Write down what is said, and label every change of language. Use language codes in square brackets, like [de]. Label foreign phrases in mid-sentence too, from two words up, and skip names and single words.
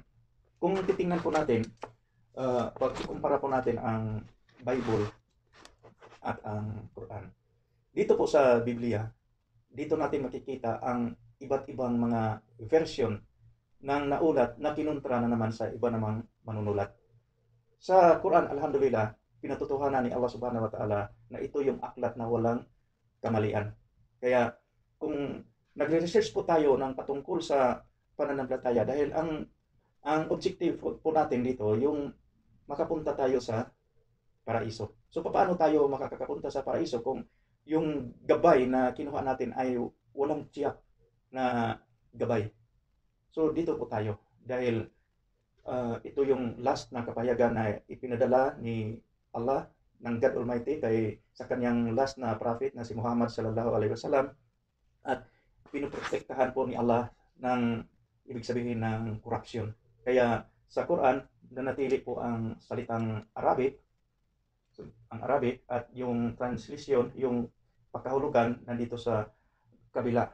[tl] Kung titingnan po natin, pag-kumpara po natin ang Bible at ang Quran. Dito po sa Biblia, dito natin makikita ang iba't ibang mga version ng naulat na kinontra na naman sa iba namang manunulat. Sa Quran, alhamdulillah, pinatutuhanan ni Allah [ar] سبحانه وتعالى [tl] na ito yung aklat na walang kamalian. Kaya kung nagre-research po tayo ng patungkol sa pananampalataya dahil ang objective po natin dito yung makapunta tayo sa paraiso. So paano tayo makakapunta sa paraiso kung yung gabay na kinuha natin ay walang tiyak na gabay. So dito po tayo dahil ito yung last na kapayagan na ipinadala ni Allah ng [en] God Almighty [tl] sa kanyang last na prophet na si Muhammad [ar] صلى الله عليه وسلم [tl] at pinoprotektahan po ni Allah ng ibig sabihin ng corruption. Kaya sa Quran, nanatili po ang salitang Arabic at yung translation, yung pagkahulugan nandito sa kabila.